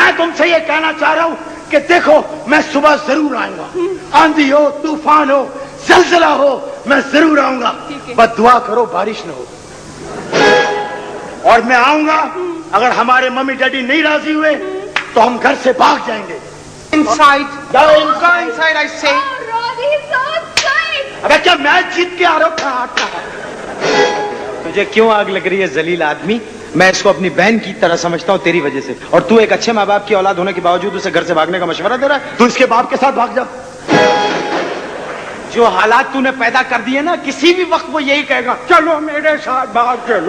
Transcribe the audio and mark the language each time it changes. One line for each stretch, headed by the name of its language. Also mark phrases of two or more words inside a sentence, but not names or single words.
Hindi: मैं तुमसे ये कहना चाह रहा हूँ कि देखो मैं सुबह जरूर आऊंगा। आंधी हो, तूफान हो, जलजला हो, मैं जरूर आऊंगा। ठीक है। बस दुआ करो बारिश न हो। और मैं आऊंगा, अगर हमारे मम्मी डैडी नहीं राजी हुए तो हम घर से भाग जाएंगे।
English: Inside.
Hindi: जाओ
English: Go inside, I say. रोजी so sweet.
Hindi: अबे क्या मैच जीत के आ रहा हूँ? तुझे क्यों आग लग रही है जलील आदमी? मैं इसको अपनी बहन की तरह समझता हूँ तेरी वजह से, और तू एक अच्छे माँ बाप की औलाद होने के बावजूद उसे घर से भागने का मशवरा दे रहा है। तू इसके बाप के साथ भाग जा। जो हालात तूने पैदा कर दिए ना, किसी भी वक्त वो यही कहेगा चलो मेरे साथ भाग चलो।